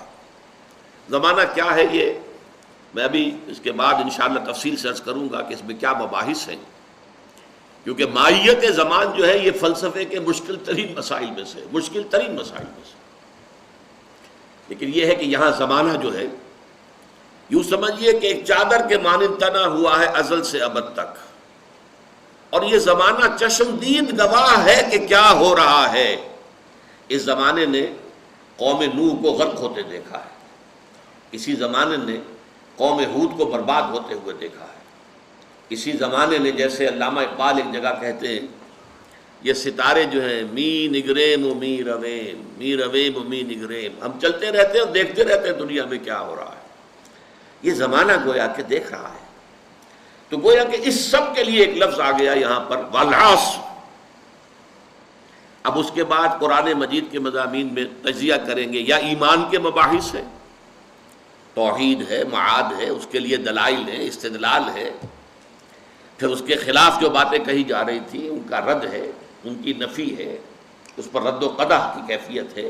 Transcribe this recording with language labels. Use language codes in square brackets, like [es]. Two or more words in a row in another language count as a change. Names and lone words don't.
[ur] زمانہ کیا ہے یہ میں ابھی اس کے بعد انشاءاللہ تفصیل سے عرض کروں گا کہ اس میں کیا مباحث ہیں، کیونکہ ماہیت زمان جو ہے یہ فلسفے کے مشکل ترین مسائل میں سے لیکن یہ ہے کہ یہاں زمانہ جو ہے یوں سمجھیے کہ ایک چادر کے مانند تنا ہوا ہے ازل سے ابد تک، اور یہ زمانہ چشمدید گواہ ہے کہ کیا ہو رہا ہے۔ اس زمانے نے قوم نوح کو غرق ہوتے دیکھا ہے، اسی زمانے نے قوم ہود کو برباد ہوتے ہوئے دیکھا ہے، اسی زمانے نے جیسے علامہ اقبال ایک جگہ کہتے ہیں یہ ستارے جو ہیں [fa] می نگریم و می رویم، می رویم و می نگریم، [ur] ہم چلتے رہتے ہیں اور دیکھتے رہتے ہیں دنیا میں کیا ہو رہا ہے۔ یہ زمانہ گویا کہ دیکھ رہا ہے، تو گویا کہ اس سب کے لیے ایک لفظ آ گیا یہاں پر والعصر۔ اب اس کے بعد قرآن مجید کے مضامین میں تجزیہ کریں گے، یا ایمان کے مباحث ہے، توحید ہے، معاد ہے، اس کے لیے دلائل ہے، استدلال ہے، پھر اس کے خلاف جو باتیں کہی جا رہی تھی ان کا رد ہے، ان کی نفی ہے، اس پر رد و قدح کی کیفیت ہے۔